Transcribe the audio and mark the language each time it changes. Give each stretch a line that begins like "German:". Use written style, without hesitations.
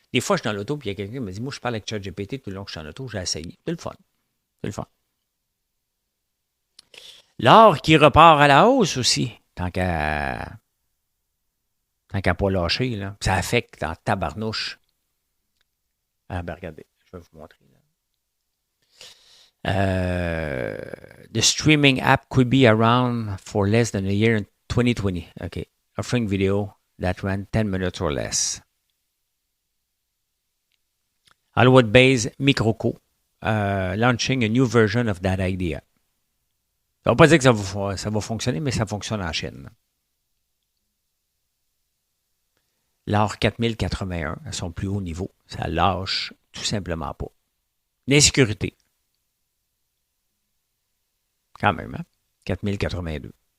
French: Des fois, je suis dans l'auto, puis il y a quelqu'un qui me dit, moi, je parle avec ChatGPT tout le long que je suis en auto. J'ai essayé. C'est le fun. C'est le fun. L'or qui repart à la hausse aussi. Tant qu'à pas lâcher, là. Ça affecte en tabarnouche. Ah, ben regardez, je vais vous montrer.
English: The streaming app could be around for less than a year in 2020. Okay. Offering video that ran 10 minutes or less. Hollywood-based MicroCo launching a new version of that idea.
French: Ça ne veut pas dire que ça va fonctionner, mais ça fonctionne en Chine. L'or 4081, à son plus haut niveau, ça lâche tout simplement pas. L'insécurité. Quand même, hein? 4082.